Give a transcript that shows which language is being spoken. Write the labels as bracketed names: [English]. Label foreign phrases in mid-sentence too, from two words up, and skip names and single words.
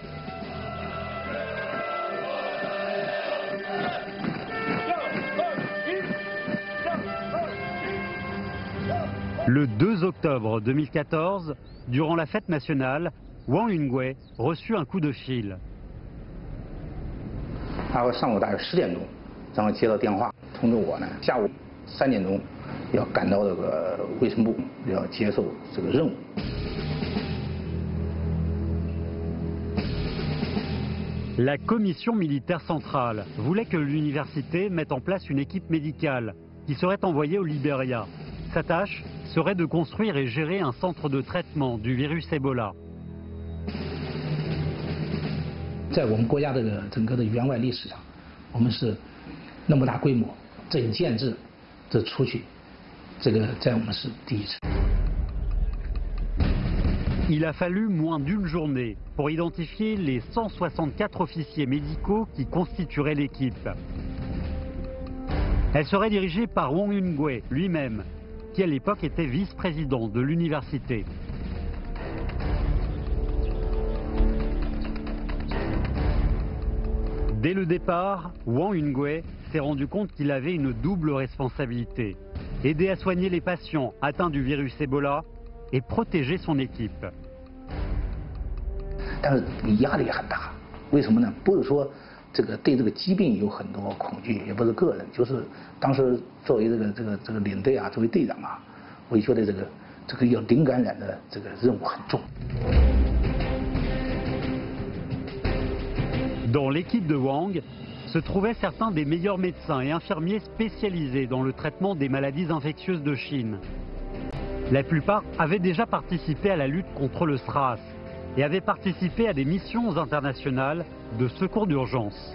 [French] Le 2 octobre 2014, durant la fête nationale, Wang Yingwei reçut un coup de fil. [Chinese] 上午大概10点钟，然后接到电话通知我呢，下午3点钟要赶到这个卫生部，要接受这个任务。 [French] La commission militaire centrale voulait que l'université mette en place une équipe médicale qui serait envoyée au Libéria. Sa tâche serait de construire et gérer un centre de traitement du virus Ebola. [Chinese] 在我们国家这个整个的援外历史上，我们是那么大规模整建制的出去，这个在我们是第一次。 [French] Il a fallu moins d'une journée pour identifier les 164 officiers médicaux qui constitueraient l'équipe. Elle serait dirigée par Wang Yingwei lui-même, qui à l'époque était vice-président de l'université. Dès le départ, Wang Yingwei s'est rendu compte qu'il avait une double responsabilité. Aider à soigner les patients atteints du virus Ebola et protéger son équipe. [Chinese] 但是你压力也很大。为什么呢？不是说这个对这个疾病有很多恐惧，也不是个人，就是当时作为这个领队啊，作为队长啊，我就觉得这个要零感染的这个任务很重。 [French] Dans l'équipe de Wang se trouvaient certains des meilleurs médecins et infirmiers spécialisés dans le traitement des maladies infectieuses de Chine. La plupart avaient déjà participé à la lutte contre le SRAS et avaient participé à des missions internationales de secours d'urgence.